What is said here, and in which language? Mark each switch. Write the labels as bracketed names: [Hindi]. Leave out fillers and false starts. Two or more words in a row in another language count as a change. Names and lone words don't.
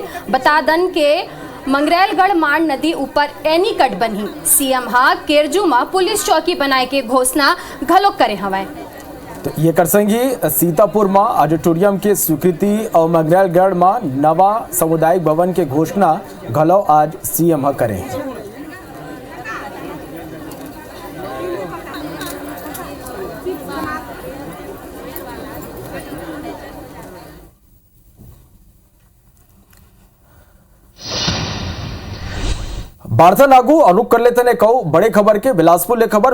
[Chhattisgarhi] बता दें के मंगरेलगढ़ मांड नदी ऊपर एनिकट बनी सीएम केरजू में पुलिस चौकी बनाए के घोषणा घलो करे हवे। तो ये कर संगी सीतापुर में ऑडिटोरियम के स्वीकृति और मंगरेलगढ़ में नवा सामुदायिक भवन के घोषणा घलो आज सीएम करें। वार्ता लागू अनुक कर लेते ने कहो बड़े खबर के बिलासपुर ले खबर।